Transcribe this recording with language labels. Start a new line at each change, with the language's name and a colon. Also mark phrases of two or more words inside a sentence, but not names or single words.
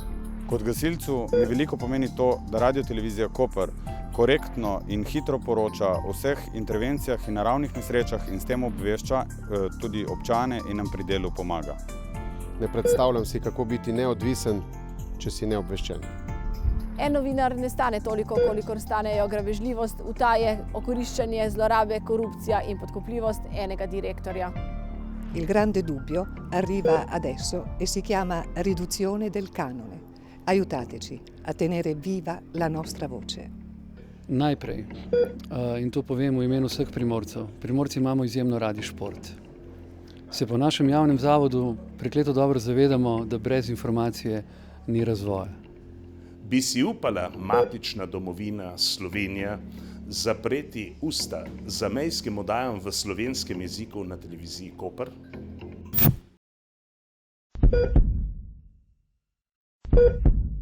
Slovenian: Kot gasilcu mi veliko pomeni to, da radiotelevizija Koper korektno in hitro poroča o vseh intervencijah in naravnih nesrečah in s tem obvešča tudi občane in nam pri delu pomaga. Ne predstavljam si, kako biti neodvisen, če si neobveščen. En novinar ne stane toliko, kolikor stanejo grabežljivost, utaje, okoriščanje, zlorabe, korupcija in podkupljivost enega direktorja.
Italian: Il grande dubbio arriva adesso e si chiama riduzione del canone. Aiutateci a tenere viva la nostra voce.
Slovenian: Najprej, in to povem v imenu vseh Primorcev, Primorci imamo izjemno radi šport. Se po našem javnem zavodu prekleto dobro zavedamo, da brez informacije ni razvoja. Bi si upala matična domovina Slovenija zapreti usta zamejskim oddajam v slovenskem jeziku na televiziji Koper?
English: Thank you.